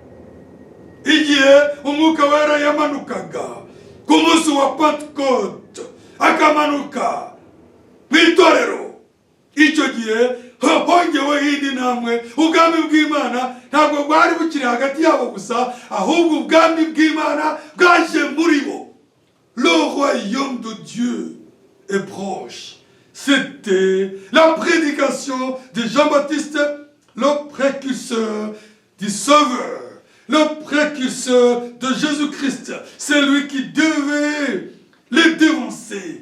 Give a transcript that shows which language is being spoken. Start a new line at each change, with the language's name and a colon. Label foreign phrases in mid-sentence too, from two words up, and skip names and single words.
Kinyarwanda: Igihe Umwuka Wera yamanukaga ku munsi wa Pentekote, akamanuka mu itorero, icyo gihe hongeweho indi ntambwe. Ubwami bw'Imana ntabwo bwari bukiri hagati yabo gusa, ahubwo ubwami bw'Imana bwaje muri bo.
French: Le royaume de Dieu est proche. C'était la prédication de Jean-Baptiste, le précurseur du Sauveur, le précurseur de Jésus-Christ. C'est lui qui devait les dévancer.